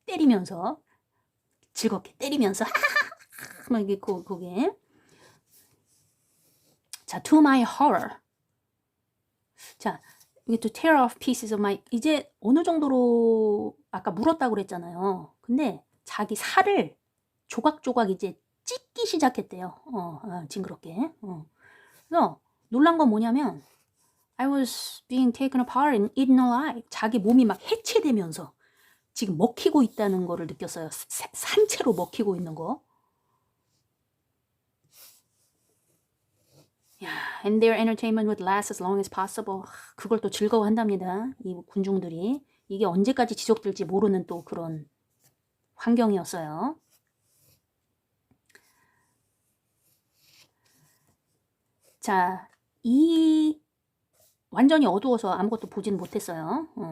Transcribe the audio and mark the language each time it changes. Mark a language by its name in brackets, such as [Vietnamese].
[Korean] 때리면서 즐겁게 때리면서 막 이게 그게 자, [English] to my horror. [Korean] 자, 이게 [English] to tear off pieces of my [Korean] 이제 어느 정도로 아까 물었다고 그랬잖아요. 근데 자기 살을 조각조각 이제 찢기 시작했대요. 징그럽게. 그래서 놀란 건 뭐냐면 [English] I was being taken apart and eaten alive. [Korean] 자기 몸이 막 해체되면서 지금 먹히고 있다는 거를 느꼈어요. 산채로 먹히고 있는 거. [English] And their entertainment would last as long as possible. [Korean] 그걸 또 즐거워한답니다. 이 군중들이. 이게 언제까지 지속될지 모르는 또 그런 환경이었어요. 자, 이 완전히 어두워서 아무것도 보진 못했어요.